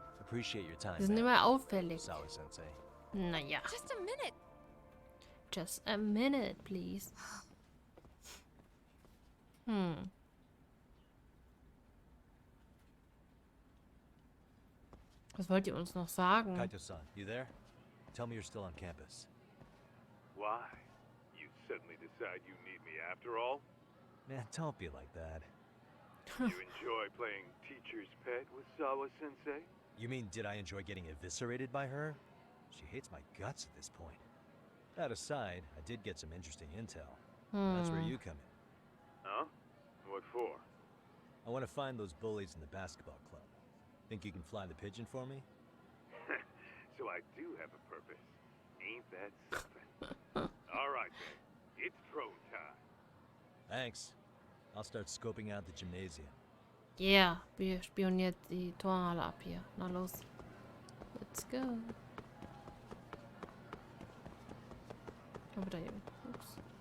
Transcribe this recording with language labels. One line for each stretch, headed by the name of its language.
German: Die sind immer auffällig. Naja.
English: Just a minute. Just a minute, please.
German: Was wollt ihr uns noch sagen?
English: Kaito-san, you there? Tell me you're still on campus. Why? You suddenly decide you need me after all? Man, don't be like that. You enjoy playing teacher's pet with Sawa-sensei? You mean, did I enjoy getting eviscerated by her? She hates my guts at this point. That aside, I did get some interesting intel. That's where you come in. Huh? What for? I want to find those bullies in the basketball club. Think you can fly the pigeon for me? So I do have a purpose. Ain't that something? All right, then. It's drone time. Thanks. I'll start scoping out the gymnasium.
German: Yeah, wir spioniert die Turnhalle ab hier. Na los.
English: Let's go.
German: Aber da eben. Ups.